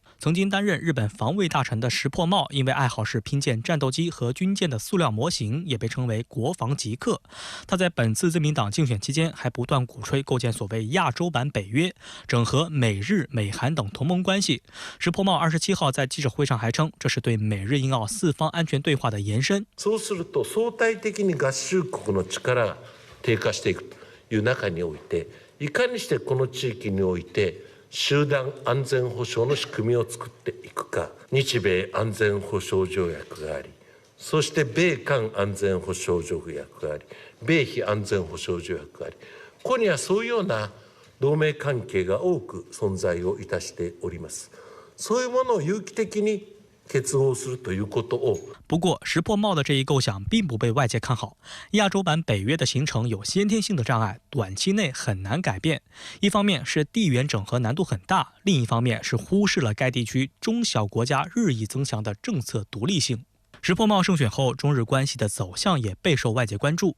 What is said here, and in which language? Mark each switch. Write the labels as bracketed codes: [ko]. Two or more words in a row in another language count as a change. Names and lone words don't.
[zh] 曾经担任日本防卫大臣的石破茂，因为爱好是拼建战斗机和军舰的塑料模型，也被称为国防极客。他在本次自民党竞选期间，还不断鼓吹构建所谓亚洲版北约，整合美日、美韩等同盟关系。石破茂27号在记者会上还称，这是对美日印澳4方安全对话的延伸。 [ja] そうすると相対的に合衆国の力が低下していくという中において、いかにしてこの地域において集団安全保障の仕組みを作っていくか。日米安全保障条約があり、そして米韓安全保障条約があり、米非安全保障条約があり、ここにはそういうような同盟関係が多く存在をいたしております。そういうものを有機的に結合するということを。 [zh] 不过，石破茂的这一构想并不被外界看好。亚洲版北约的形成有先天性的障碍，短期内很难改变。一方面是地缘整合难度很大，另一方面是忽视了该地区中小国家日益增强的政策独立性。石破茂胜选后，中日关系的走向也备受外界关注。